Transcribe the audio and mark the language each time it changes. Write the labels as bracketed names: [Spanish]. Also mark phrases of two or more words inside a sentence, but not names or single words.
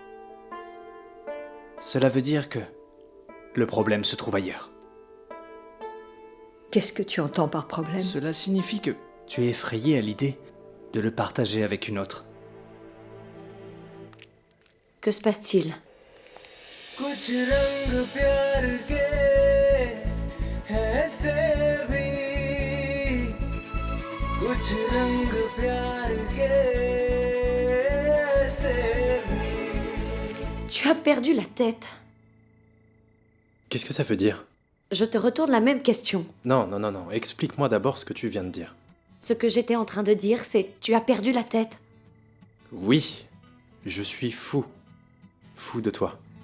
[French] Cela veut dire que le problème se trouve ailleurs. Qu'est-ce que tu entends par problème? Cela signifie que tu es effrayé à l'idée de le partager avec une autre. Que se passe-t-il? [Hindi] कुछ रंग प्यार के ऐसे भी कुछ रंग प्यार के ऐसे भी [French] Tu as perdu la tête. Qu'est-ce que ça veut dire? Je te retourne la même question. Non, non, non, non. Explique-moi d'abord ce que tu viens de dire. Ce que j'étais en train de dire, c'est tu as perdu la tête. Oui, je suis fou. Fou de toi.